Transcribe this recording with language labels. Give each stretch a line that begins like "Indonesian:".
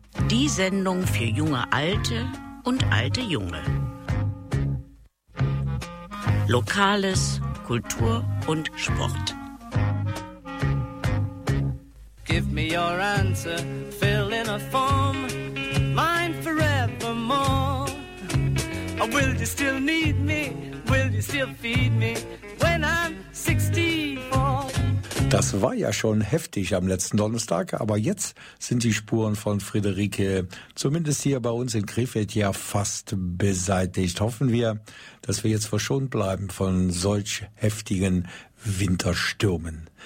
German: Die Sendung für junge Alte und alte Junge. Lokales, Kultur und Sport.
English: Give me your answer, fill in a form, mine forevermore. Will you still need me? Will you still feed me when I'm 64?
German: Das war ja schon heftig am letzten Donnerstag, aber jetzt sind die Spuren von Friederike zumindest hier bei uns in Krefeld ja fast beseitigt. Hoffen wir, dass wir jetzt verschont bleiben von solch heftigen Winterstürmen.